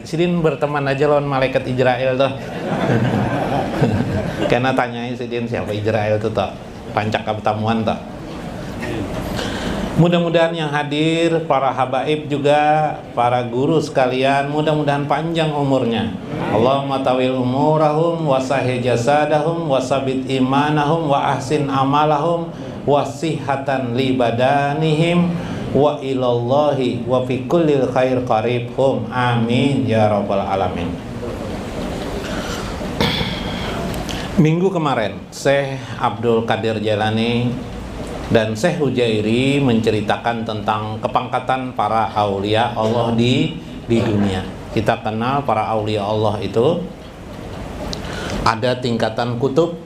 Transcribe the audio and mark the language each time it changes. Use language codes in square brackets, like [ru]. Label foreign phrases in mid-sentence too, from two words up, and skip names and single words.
[bjn] Sidin berteman aja lawan malaikat Israel tuh. Karena tanyain sidin siapa Israel tuh toh. Pancak pertemuan toh. [id] Mudah-mudahan yang hadir, para habaib juga, para guru sekalian, mudah-mudahan panjang umurnya. [ar] اللهم طول أعمارهم وصحح أجسادهم وثبت إيمانهم وأحسن أعمالهم وصحة لأبدانهم وإلى الله وفي كل الخير قربهم. آمين يا رب العالمين. [id] Minggu kemarin Syekh Abdul Qadir Jailani dan Syekh Hujairi menceritakan tentang kepangkatan para aulia Allah di dunia. Kita kenal para aulia Allah itu ada tingkatan kutub.